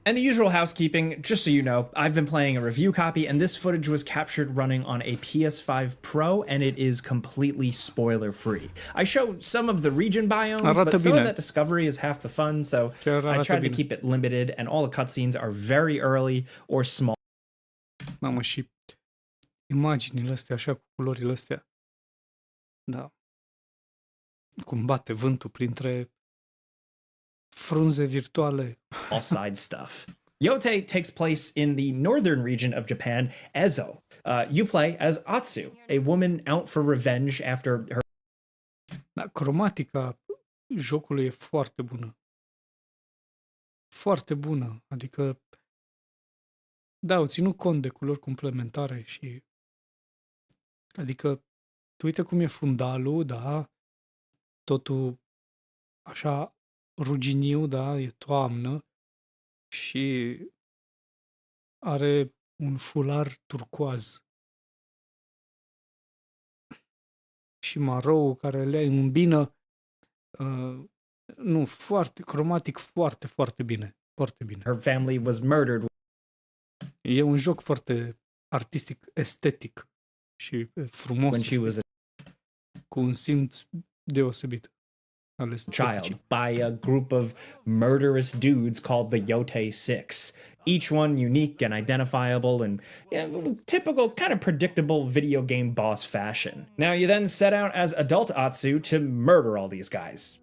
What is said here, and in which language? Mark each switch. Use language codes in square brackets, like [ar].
[en] And the usual housekeeping, just so you know, I've been playing a review copy, and this footage was captured running on a PS5 Pro, and it is completely spoiler-free. I show some of the region biomes, but some of that discovery is half the fun, so I tried to keep it limited, and all the cutscenes are very early or small. [ro] Mamă, și imaginile astea, așa, cu culorile astea. Da. Cum bate vântul printre frunze virtuale. [en] All side stuff. Yote takes place in the northern region of Japan, Ezo. You play as Atsu, a woman out for revenge after her... [ro] Da, cromatica jocului e foarte bună. Foarte bună. Adică da, au ținut cont de culori complementare și adică tu uite cum e fundalul, da, totul așa ruginiu, da, e toamnă și are un fular turcoaz și marou care le îmbină nu, foarte cromatic, foarte, foarte bine, foarte bine. [en] Her family was murdered. [ro] E un joc foarte artistic, estetic și frumos, cu un simț deosebit. [en] Child by a group of murderous dudes called the Yote Six, each one unique and identifiable in typical, kind of predictable video game boss fashion. Now you then set out as adult Atsu to murder all these guys.